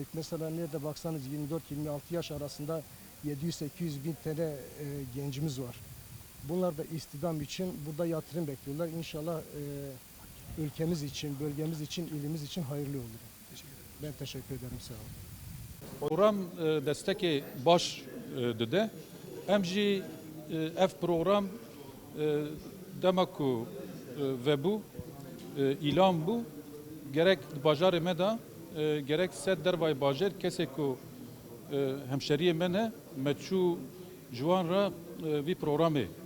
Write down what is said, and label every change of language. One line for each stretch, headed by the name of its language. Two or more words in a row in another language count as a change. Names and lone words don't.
Turkish: Mesela nerede baksanız 24-26 yaş arasında 700-800 bin tane gencimiz var. Bunlar da istihdam için burada yatırım bekliyorlar. İnşallah ülkemiz için, bölgemiz için, ilimiz için hayırlı olur. Ben teşekkür ederim. Sağ olun.
Kurdish: Program destekê baş dide. Em jî ev program dema ku vebû îlan bû gerek bajarê me de gerek ser dervayê bajêr kesê ku hemşeriyê me ne me çû ji wan re vî programê